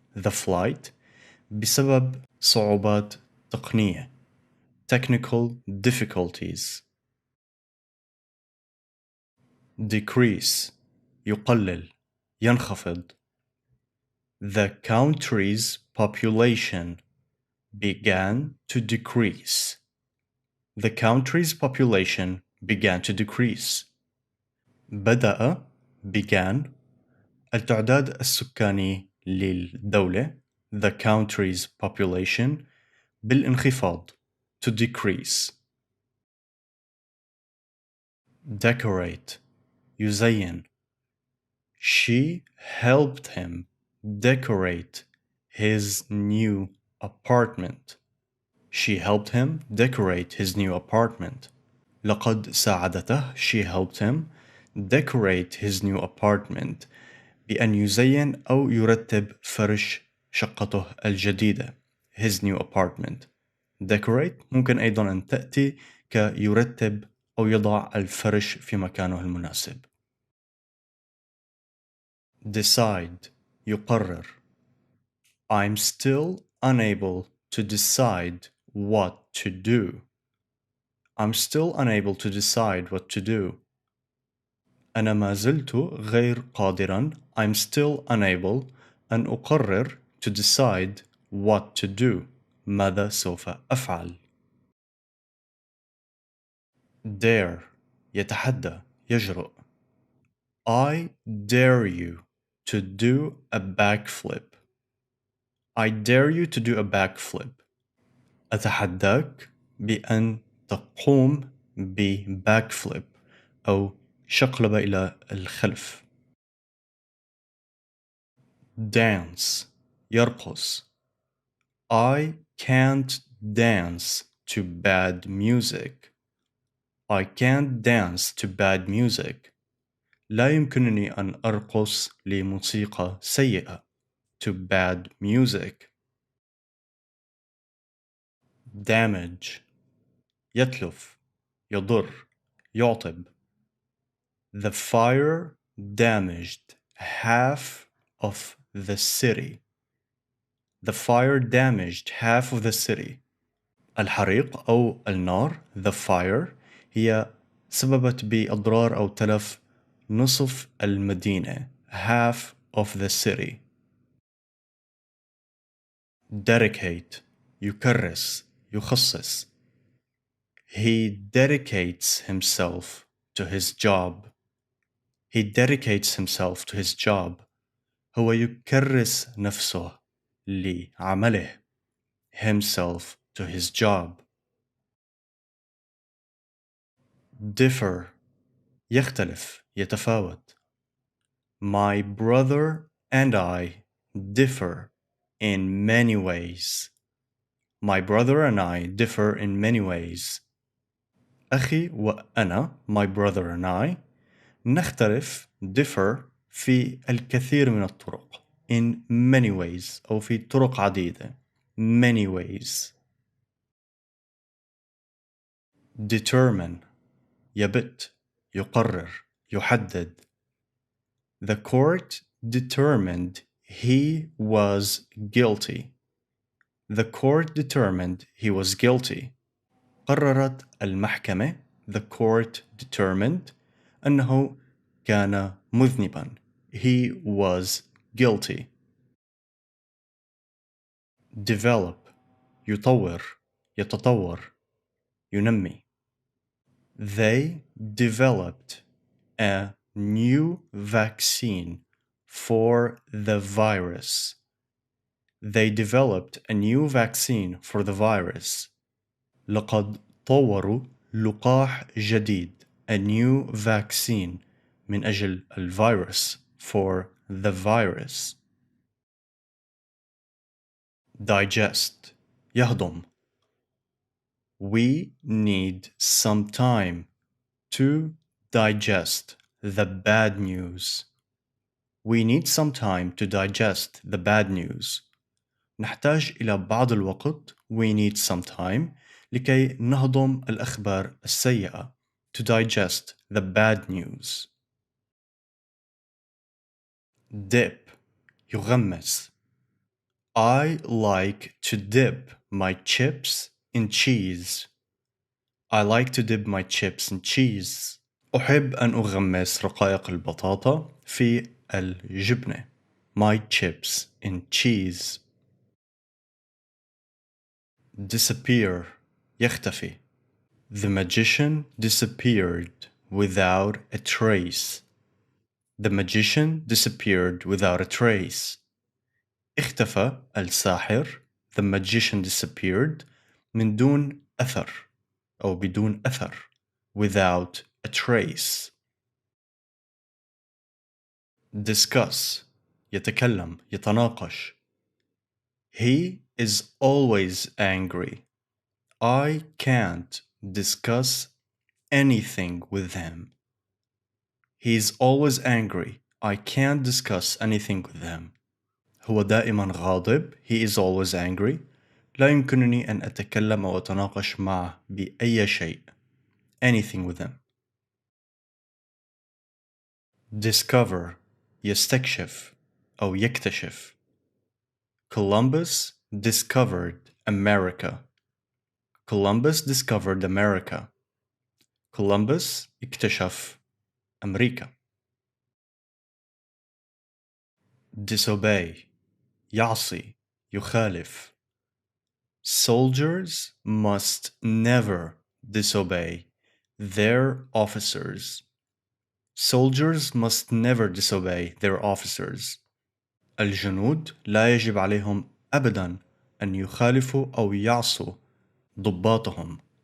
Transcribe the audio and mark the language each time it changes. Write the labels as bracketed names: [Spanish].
[English] the flight [Arabic] بسبب صعوبات تقنية [English] technical difficulties. [Arabic] decrease يقلل ينخفض. [English] The country's population began to decrease. The country's population began to decrease. [Arabic] بدأ [English] began [Arabic] التعداد السكاني للدولة [English] the country's population [Arabic] بالانخفاض [English] to decrease. decorate يزين. She helped him decorate his new apartment. She helped him decorate his new apartment. [Arabic] لقد ساعدته [English] she helped him decorate his new apartment [Arabic] بأن يزين أو يرتب فرش شقته الجديدة [English] his new apartment. [Arabic] decorate ممكن أيضا أن تأتي كيرتب أو يضع الفرش في مكانه المناسب. [English] decide يقرر. I'm still unable to decide what to do. I'm still unable to decide what to do. [Arabic] أنا ما زلت غير قادراً [English] I'm still unable [Arabic] أن أقرر [English] to decide what to do [Arabic] ماذا سوف أفعل. dare يتحدى يجرؤ. [English] I dare you to do a backflip. I dare you to do a backflip. [Arabic] أتحداك بأن تقوم بباكفليب أو شقلبة إلى الخلف. dance يرقص. [English] I can't dance to bad music. I can't dance to bad music. [Arabic] لا يمكنني أن أرقص لموسيقى سيئة. [English] To bad music. [Arabic] damage يتلف يضر يعطب. [English] The fire damaged half of the city. The fire damaged half of the city. [Arabic] الحريق أو النار [English] the fire [Arabic] هي سببت بأضرار أو تلف نصف المدينة [English] half of the city. [Arabic] dedicate يكرس يخصص. [English] He dedicates himself to his job. He dedicates himself to his job. [Arabic] هو يكرس نفسه لعمله. [English] Himself to his job. [Arabic] differ يختلف يتفاوت. [English] My brother and I differ in many ways. My brother and I differ in many ways. [Arabic] أخي وأنا [English] my brother and I [Arabic] نختلف [English] differ [Arabic] في الكثير من الطرق [English] in many ways [Arabic] أو في طرق عديدة [English] many ways. [Arabic] determine يبت يقرر يحدد. [English] The court determined he was guilty. The court determined he was guilty. [Arabic] قررت المحكمة [English] the court determined [Arabic] أنه كان مذنبا. [English] He was guilty. [Arabic] develop يطور يتطور ينمي. [English] They developed a new vaccine for the virus. They developed a new vaccine for the virus. [Arabic] لقد طوروا لقاح جديد [English] a new vaccine [Arabic] من أجل الفيروس [English] for the virus. digest يهضم. We need some time to digest the bad news. We need some time to digest the bad news. [Arabic] نحتاج إلى بعض الوقت [English] we need some time [Arabic] لكي نهضم الأخبار السيئة [English] to digest the bad news. [Arabic] dip يغمس. [English] I like to dip my chips in cheese. I like to dip my chips in cheese. [Arabic] أحب أن أغمس رقائق البطاطا في الجبنة. [English] My chips in cheese. [Arabic] Disappear. يختفي. [English] The magician disappeared without a trace. The magician disappeared without a trace. [Arabic] اختفى الساحر. [English] The magician disappeared [Arabic] من دون أثر أو بدون أثر. [English] Without a trace. [Arabic] Discuss. يتكلم يتناقش. [English] He is always angry. I can't discuss anything with him. He's always angry. I can't discuss anything with him. [Arabic] هو دائما غاضب. [English] He is always angry. [Arabic] لا يمكنني أن أتكلم أو أتناقش معه بأي شيء. [English] Anything with him. [Arabic] Discover. يستكشف أو يكتشف. [English] Columbus discovered America. Columbus discovered America. [Arabic] Columbus اكتشف أمريكا. Disobey. يعصي يخالف. [English] Soldiers must never disobey their officers. Soldiers must never disobey their officers. [Arabic] الجنود لا يجب عليهم أبدا أن يخالفوا أو يعصوا ضباطهم.